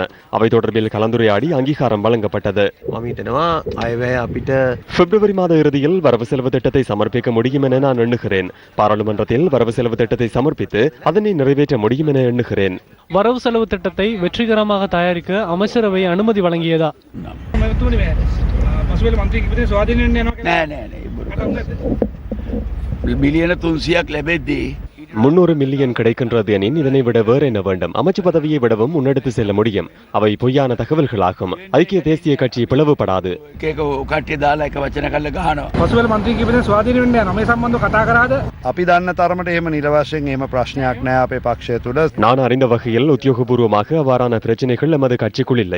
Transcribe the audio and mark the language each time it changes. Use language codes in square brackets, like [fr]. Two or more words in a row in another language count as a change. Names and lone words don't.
[ta] அவை தொடர்பில் கலந்துரையாடி அங்கீகாரம் வழங்கப்பட்டது. பிப்ரவரி மாத இறுதியில் வரவு செலவு திட்டத்தை சமர்ப்பிக்க முடியும் என நான் எண்ணுகிறேன். பாராளுமன்றத்தில் வரவு செலவு திட்டத்தை சமர்ப்பித்து அதனை நிறைவேற்ற முடியும் என எண்ணுகிறேன். வரவு செலவு திட்டத்தை வெற்றிகரமாக தயாரிக்க அமைச்சரவை அனுமதி வழங்கியதா? [si] බිලියන 300ක් ලැබෙද්දී [ta] 300 மில்லியன் கிடைக்கின்றது எனின் இதனை விட வேறு என்ன வேண்டும்? அமைச்சு பதவியை விடவும் முன்னெடுத்து செல்ல முடியும். அவை பொய்யான தகவல்களாகும். ஐக்கிய தேசிய கட்சி பிளவுபடாது. நான் அறிந்த வகையில் உத்தியோகபூர்வமாக அவ்வாறான பிரச்சனைகள் எமது கட்சிக்குள் இல்லை.